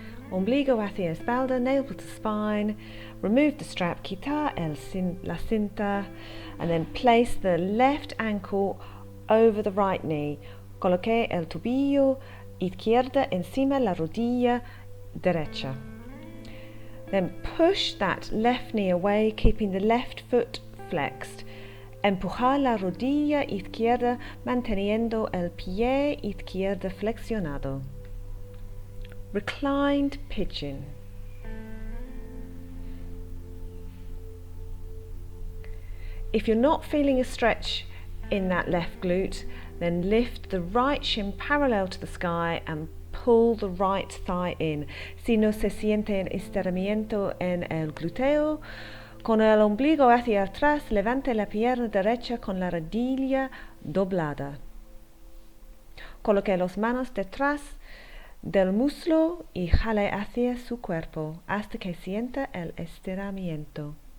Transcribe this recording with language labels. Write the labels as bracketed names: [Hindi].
[Spanish] Ombligo hacia espalda, [English] navel to spine. Remove the strap, [Spanish] quitar la cinta, [English] and then place the left ankle over the right knee. [Spanish] Coloque el tobillo izquierda encima la rodilla derecha. [English] Then push that left knee away, keeping the left foot flexed. [Spanish] Empujar la rodilla izquierda manteniendo el pie izquierdo flexionado. [English] Reclined pigeon. If you're not feeling a stretch in that left glute, then lift the right shin parallel to the sky and pull the right thigh in. [Spanish] Si no se siente estiramiento en el glúteo, con el ombligo hacia atrás, levante la pierna derecha con la rodilla doblada. Coloque las manos detrás del muslo y jale hacia su cuerpo hasta que sienta el estiramiento.